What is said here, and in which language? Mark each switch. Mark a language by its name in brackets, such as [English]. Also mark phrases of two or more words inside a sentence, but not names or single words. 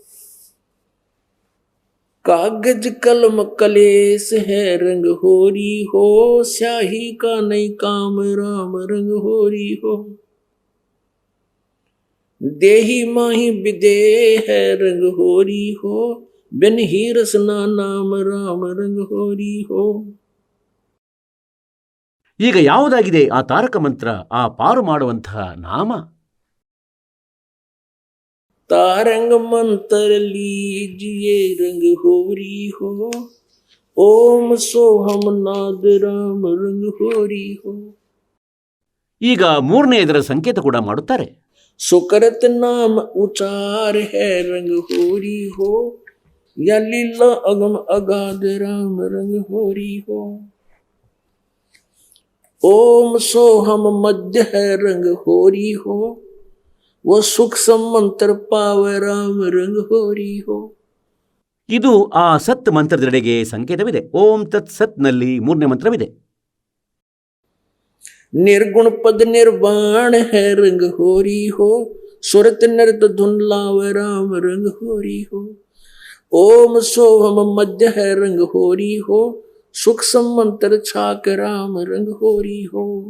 [Hindi] कागज कलम कलेस है रंग होरी हो, स्याही का नहीं काम राम रंग होरी हो। देही माही विदे है रंग होरी हो, बिन ही रसना नाम राम रंग होरी हो। [Kannada] ಈಗ ಯಾವುದಾಗಿದೆ ಆ ತಾರಕ ಮಂತ್ರ, ಆ ಪಾರು ಮಾಡುವಂತಹ ನಾಮ? [Hindi] तारंग मंत्र लीजिए रंग होरी हो, ओम सोहम नाद राम रंग होरी हो। [Kannada] ಈಗ ಮೂರನೇ ಇದರ ಸಂಕೇತ ಕೂಡ ಮಾಡುತ್ತಾರೆ. [Hindi] सुकृत नाम उचार है रंग होरी हो, या लीला अगम अगाध राम रंग होरी हो। ओम सोहम मध्य है रंग होरी हो, वो सुख मंत्र पाव राम रंग होरी हो। [Kannada] ಇದು ಆ ಸತ್ ಮಂತ್ರದೆಡೆಗೆ ಸಂಕೇತವಿದೆ. ಓಂ ತತ್ ಸತ್ನಲ್ಲಿ ಮೂರನೇ ಮಂತ್ರವಿದೆ. [Hindi] निर्गुण पद निर्वाण है रंग होरी हो, सुरत नृत धुन लाव राम रंग होरी हो। ओम सोहम मध्य है रंग होरी हो, सुख मंत्र छाक राम रंग होरी हो।